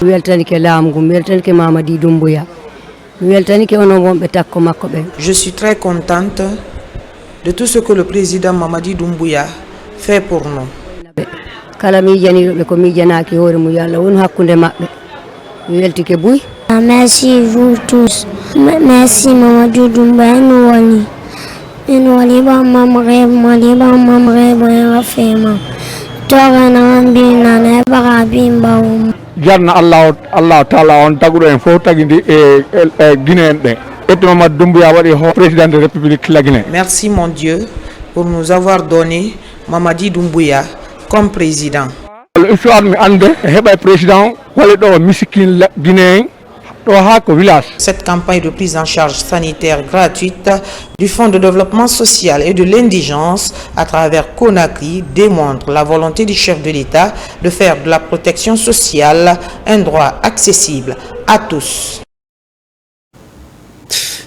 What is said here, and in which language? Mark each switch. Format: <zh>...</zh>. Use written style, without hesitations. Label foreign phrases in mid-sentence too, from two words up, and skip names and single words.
<fr>Je suis très contente de tout ce que le président Mamadi Doumbouya fait pour nous. Merci vous tous. Merci Mamadou Doumbouya nous</fr> <ff>jarna Allah taala on taguɗo en fof tagidi e Guinéen ɗe ette Mamadou Doumbouya waɗi ho</ff> <fr>président de la République la Guinée. Merci mon Dieu pour nous avoir donné Mamadi Doumbouya comme président.</fr> <ff>Histoire mi ande heɓa président walla ɗo miskin Guinéen.</ff> <fr>Cette campagne de prise en charge sanitaire gratuite du Fonds de développement social et de l'indigence à travers Conakry démontre la volonté du chef de l'État de faire de la protection sociale un droit accessible à tous.</fr>